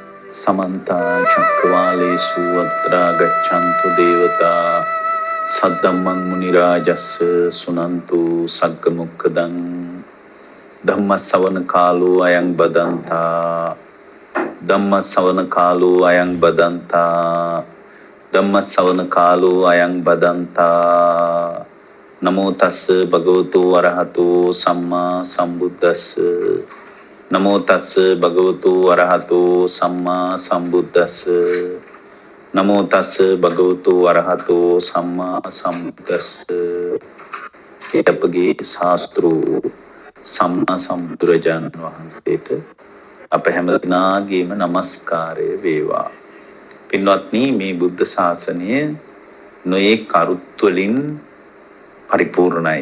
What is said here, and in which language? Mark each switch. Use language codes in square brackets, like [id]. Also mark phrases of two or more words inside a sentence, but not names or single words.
[pi] समन्ता चक्रवालेषु अत्र गच्छन्तु देवता सद्धम्मं मुनिराजस्य सुनन्तु सग्गमुक्खदं धम्मसवන कालो अयं बदन्ता धम्मसवන कालो अयं बदन्ता धम्मसवන कालो अयं बदन्ता नमो तस् भगवतो अरहतो सम्मा सम्बुद्धस्स नमो तस् भगवतो अरहतो सम्मा सम्बुद्धस्स नमो तस् भगवतो अरहतो सम्मा सम्बुद्धस्ස [si] අපගේ ශාස්ත්‍රෝ සම්මා සම්බුදුරජාණන් වහන්සේට අප හැම දිනාගේම নমස්කාරය වේවා. පින්වත්නි, මේ බුද්ධ ශාසනය නොයේ කරුත් වලින් පරිපූර්ණයි.